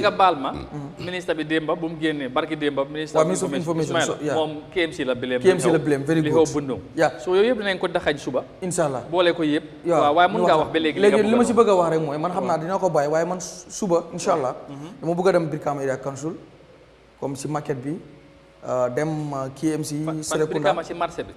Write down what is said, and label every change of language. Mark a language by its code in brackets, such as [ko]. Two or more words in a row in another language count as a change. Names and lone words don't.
[wo] nga baal ma ministre bi démba bu mu génnee barki démba ministre of information moom KMC la blame [en] very [wo] li [en] good [wo] xew bundung yaa so yooyu yëpp dinañ ko daxañ suba inshallah boole ko yëpp waaw waaye mën ngaa wax ba léegi li ma si bëgg a wax rek mooy man xam naa dina ko bàyyi waaye man suba inshallah dama bëgg a dem Brikama Area Council [fr] comme si [wo] maquette bi dem KMC Serekunda si marché bi